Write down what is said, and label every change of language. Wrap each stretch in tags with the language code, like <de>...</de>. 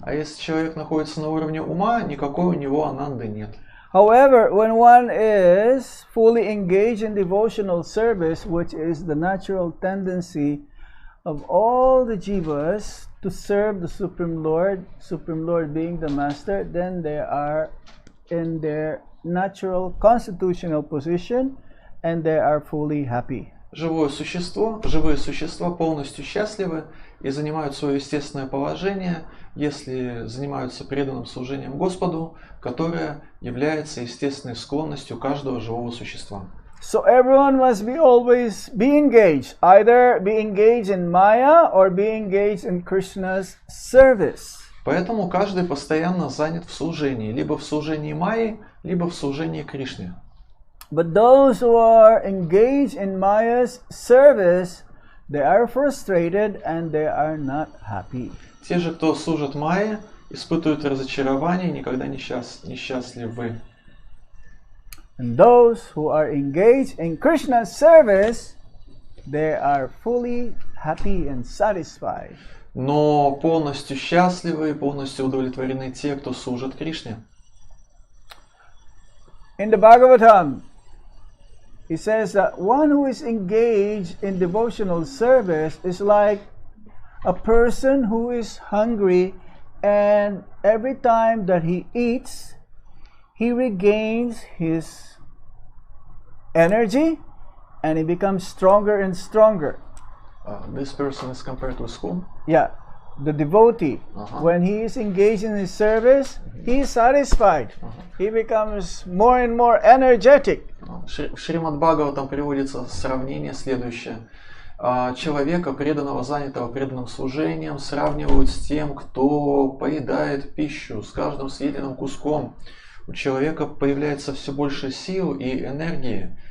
<ru>А если человек находится на уровне ума, никакой у него ананды нет.</ru> <en>However, when one is fully engaged in devotional service, which is the natural tendency of all the jivas to serve the Supreme Lord being the Master, then they are in their natural constitutional position and they are fully happy.</en> <ru>Живые существа полностью счастливы и занимают свое естественное положение, если занимаются преданным служением Господу, которое является естественной склонностью каждого живого существа.</ru> <en>So everyone must be always be engaged, either be engaged in Maya or be engaged in Krishna's service.</en> <ru>Поэтому каждый постоянно занят в служении, либо в служении Майи, либо в служении Кришне.</ru> <en>But those who are engaged in Maya's service, they are frustrated and they are not happy.</en> <ru>Те же, кто служит Майе, испытывают разочарование, никогда не счастливы.</ru> <en>And those who are engaged in Krishna's service, they are fully happy and satisfied.</en> <ru>Но полностью счастливы и полностью удовлетворены те, кто служит Кришне.</ru> <en>In the Bhagavatam, it says that one who is engaged in devotional service is like a person who is hungry, and every time that he eats, he regains his energy and he becomes stronger and stronger. This person is compared with whom? Yeah, the devotee. When he is engaged in his service, he is satisfied. He becomes more and more energetic.</en> <ru>В Шримад Бхагаватам приводится сравнение следующее. Человека, преданного, занятого преданным служением, сравнивают с тем, кто поедает пищу. С каждым съеденным куском у человека появляется все больше сил и энергии.</ru>